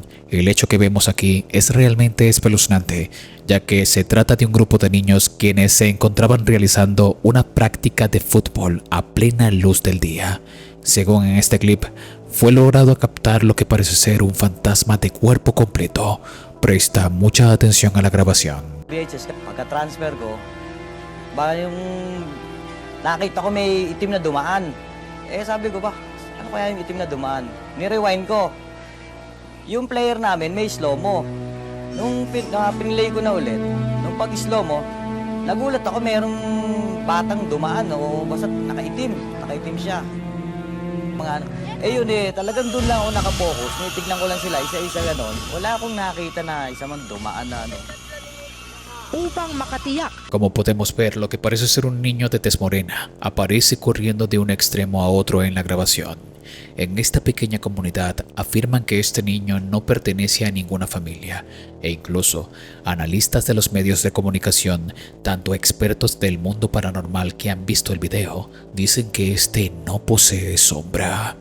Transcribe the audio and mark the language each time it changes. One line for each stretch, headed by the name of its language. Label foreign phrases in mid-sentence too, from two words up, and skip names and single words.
Spanish: El hecho que vemos aquí es realmente espeluznante, ya que se trata de un grupo de niños quienes se encontraban realizando una práctica de fútbol a plena luz del día. Según en este clip, fue logrado captar lo que parece ser un fantasma de cuerpo completo. Presta mucha atención a la grabación.
Filipino: VHS, pagka-transfer ko, ba yung nakita ko may itim na dumaan. Eh sabi ko ba, ano kaya yung itim na dumaan? Ni-rewind ko. Yung player namin may slow-mo. Nung pinlay ko na ulit, nung pag-slow mo, nagulat ako merong batang dumaan o basta nakaitim siya. Mga ano. Eh yun talagang doon lang ako nakapokus. Tignan ko lang sila isa-isa ganon. Wala akong nakita na isa man dumaan na ano. Upang makatiyak.
Spanish: Como podemos ver, lo que parece ser un niño de tez morena aparece corriendo de un extremo a otro en la grabación. En esta pequeña comunidad afirman que este niño no pertenece a ninguna familia e incluso analistas de los medios de comunicación, tanto expertos del mundo paranormal que han visto el video, dicen que este no posee sombra.